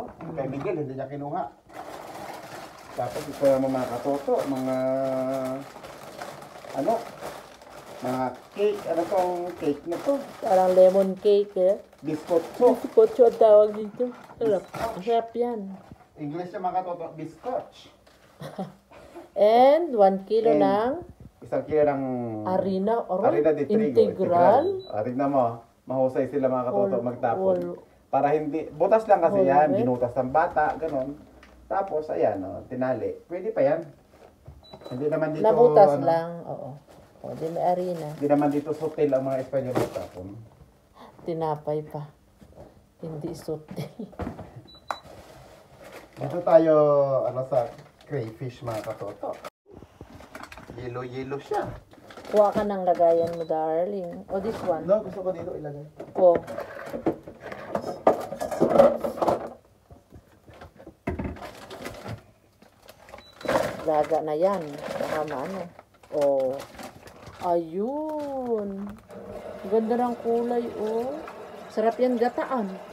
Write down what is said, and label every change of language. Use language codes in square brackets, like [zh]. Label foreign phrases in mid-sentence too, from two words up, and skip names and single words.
[tl] Kay Miguel, hindi niya kinuha. Tapos ito yung mga katoto, mga ano, mga cake, ano tong cake na to? Parang [en] lemon cake [tl] eh. Biscotto. Kotso ang tawag dito. Sarap. Masarap yan. English yung mga katoto, biscotch. [en] And 1 kilo And [tl] ng Isang kilo ng harina. [es] harina de trigo. Integral. [tl] Harina mo, mahusay sila mga katoto [en] All- [tl] magtapon. Para hindi, butas lang kasi [en] All [tl] yan, [en] right. [tl] binutas ng bata, ganun. Tapos, ayan, oh, tinali. Pwede pa yan. Hindi naman dito, Nabutas ano, lang. Oo. O, di may harina. Hindi naman dito sutil ang mga Espanyol magtapon. Tinapay pa. Hindi sutil. Dito tayo, ano, sa crayfish mga katoto. Yellow siya. Kuha ka ng lagayan mo, darling. O, [en] this one. No, [tl] gusto ko dito ilagay. O. Laga na yan. Baka maano. O. Ayun. Ganda ng kulay, oh. Sarap yan gataan.